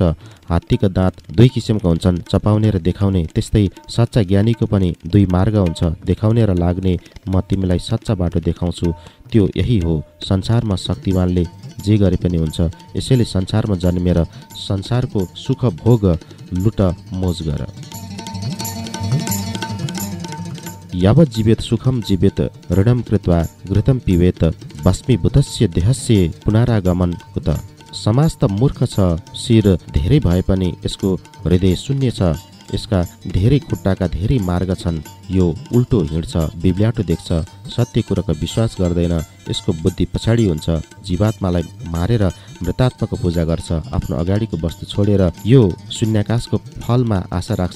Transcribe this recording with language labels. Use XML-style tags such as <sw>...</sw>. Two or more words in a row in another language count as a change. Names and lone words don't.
<ne>हात्तीका दाँत दुई किसिमका हुन्छन्, चपाउने र देखाउने। त्यस्तै सच्चा ज्ञानीको पनि दुई मार्ग हुन्छ, देखाउने र लाग्ने। म तिमीलाई सच्चा बाटो देखाउँछु, त्यो यही हो। संसारमा शक्तिमानले जे गरे पनि हुन्छ, यसैले संसारमा जन्मेर संसारको सुख भोग लुट मोज गर।</ne> <sa>यावत् जीवेत सुखम जीवेत ऋणम कृत्वा घृतम पिबेत भस्मीभूतस्य देहस्य पुनरागमन कुत।</sa> <ne>समाज त मूर्ख छ, शिर धेरै भए पनि यसको हृदय शून्य छ। यसका धेरै खुट्टाका धेरै मार्ग छन्, यो उल्टो हिँड्छ, बिब्ल्याटो देख्छ, सत्य कुराको विश्वास गर्दैन, यसको बुद्धि पछाडि हुन्छ। जीवात्मालाई मारेर मृतात्माको पूजा गर्छ, आफ्नो अगाडिको वस्तु छोडेर यो शून्याकाशको फलमा आशा राख्छ।</ne>